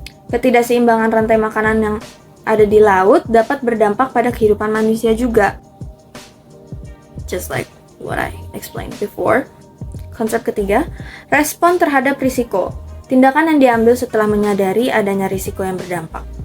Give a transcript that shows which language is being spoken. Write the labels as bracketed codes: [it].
[id] Ketidakseimbangan rantai makanan yang ada di laut dapat berdampak pada kehidupan manusia juga. [en] Just like what I explained before. [id] Konsep ketiga, respon terhadap risiko. Tindakan yang diambil setelah menyadari adanya risiko yang berdampak.